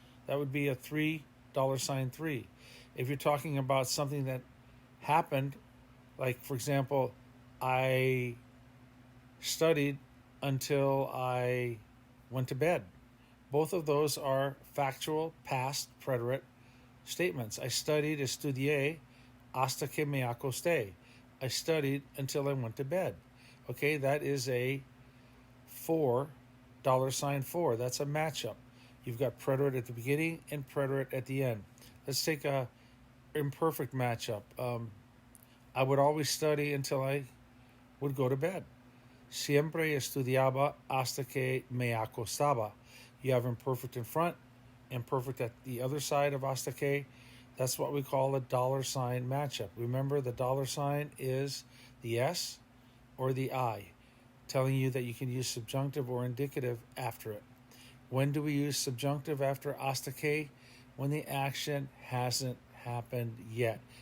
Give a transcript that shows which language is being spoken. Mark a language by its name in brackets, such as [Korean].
[English] That would be a $3 3. If you're talking about something that happened, like, for example, I studied until I went to bed. Both of those are factual, past, preterite statements. I studied, estudié, [Spanish] hasta que me acosté. [English] I studied until I went to bed. Okay, that is a $4 4. That's a matchup. You've got preterite at the beginning and preterite at the end. Let's take a imperfect matchup. I would always study until I would go to bed. [Spanish] Siempre estudiaba hasta que me acostaba. [English] You have imperfect in front, imperfect at the other side of hasta que. That's what we call a dollar sign matchup. Remember, the dollar sign is the S or the I, telling you that you can use subjunctive or indicative after it. When do we use subjunctive after hasta que? When the action hasn't happened yet.